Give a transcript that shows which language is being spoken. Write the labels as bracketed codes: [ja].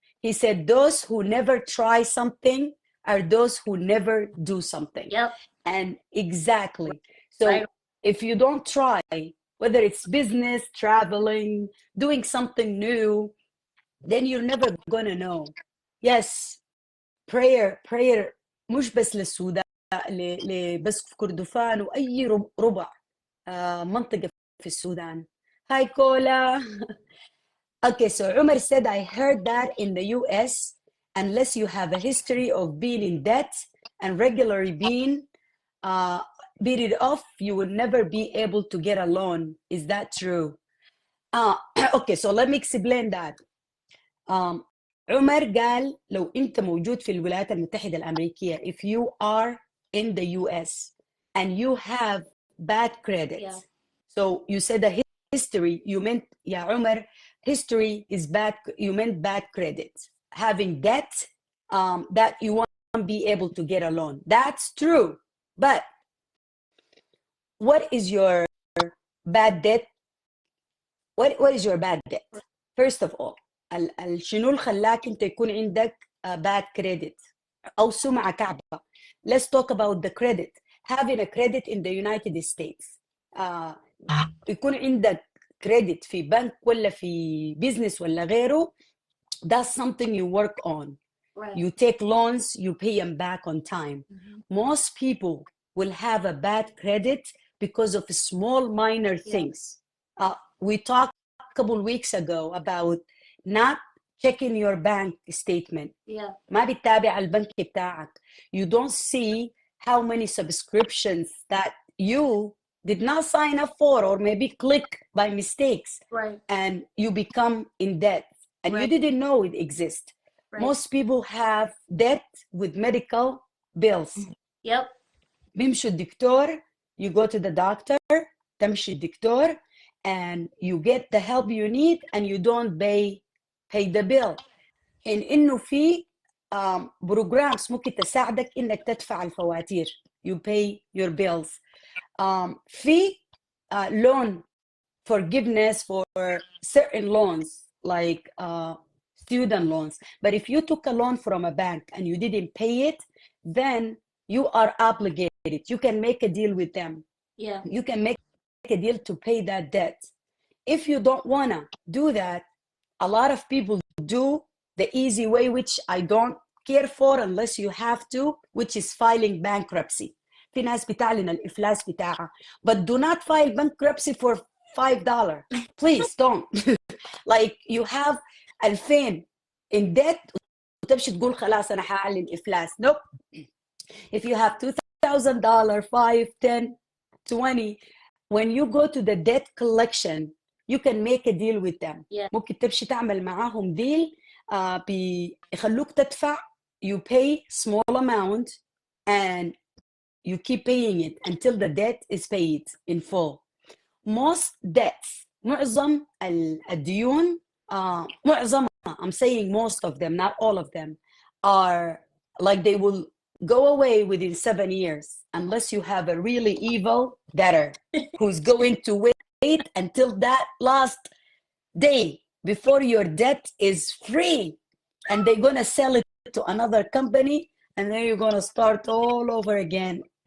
[en] He said those who never try something are those who never do something. Yep. And exactly. So right. If you don't try, whether it's business, traveling, doing something new, then you're never gonna know. Yes, prayer [ar] مش بس للسودان, بس في كردفان وأي ربع منطقة في السودان. [en] Hi Kola. Okay, so Umar said, I heard that in the US, unless you have a history of being in debt and regularly being beat it off, you will never be able to get a loan. Is that true? Okay, so let me explain that. [ar] عمر قال لو أنت موجود في الولايات المتحدة الأمريكية, [en] if you are in the US and you have bad credit. Yeah. So you said the history, you meant, yeah, Umar, history is bad, you meant bad credit. Having debt that you want be able to get a loan. That's true. But what is your bad debt? What is your bad debt? First of all, [ar] شنو اللي خلاك انت يكون عندك [en] bad credit [ar] او سمعة كعبة. [en] Let's talk about the credit. Having a credit in the United States. [ar] يكون عندك credit في بنك ولا في business ولا غيره. [en] That's something you work on. Right. You take loans, you pay them back on time. Most people will have a bad credit because of small minor things. We talked a couple weeks ago about not checking your bank statement. [ar] ما بتتابع البنك بتاعك. [en] You don't see how many subscriptions that you did not sign up for or maybe click by mistakes. Right. And you become in debt and you didn't know it exists. Right. Most people have debt with medical bills. Yep. [ar] بيمشوا الدكتور, [en] you go to the doctor, [ar] تمشي الدكتور, [en] and you get the help you need and you don't pay the bill. [ar] إنه في programs ممكن تساعدك إنك تدفع الفواتير. [en] You pay your bills. في loan forgiveness for certain loans like student loans. But if you took a loan from a bank and you didn't pay it, then you are obligated. You can make a deal with them. Yeah. You can make a deal to pay that debt. If you don't want to do that, a lot of people do the easy way, which I don't care for unless you have to, which is filing bankruptcy. [ar] في ناس بتعلن الإفلاس بتاعها. [en] But do not file bankruptcy for $5. Please don't. Like you have 2000 in debt [ar] وتمشي تقول خلاص أنا حأعلن إفلاس. [en] Nope. If you have $2,000, 5, 10, 20, when you go to the debt collection, you can make a deal with them. [ar] ممكن تمشي تعمل معاهم deal بيخلوك تدفع. [en] You pay small amount and you keep paying it until the debt is paid in full. Most debts, [ar] معظم الديون, معظمها, [en] I'm saying most of them, not all of them, are like they will go away within 7 years unless you have a really evil debtor who's going to wait until that last day before your debt is free, and they're going to sell it to another company, and then you're going to start all over again.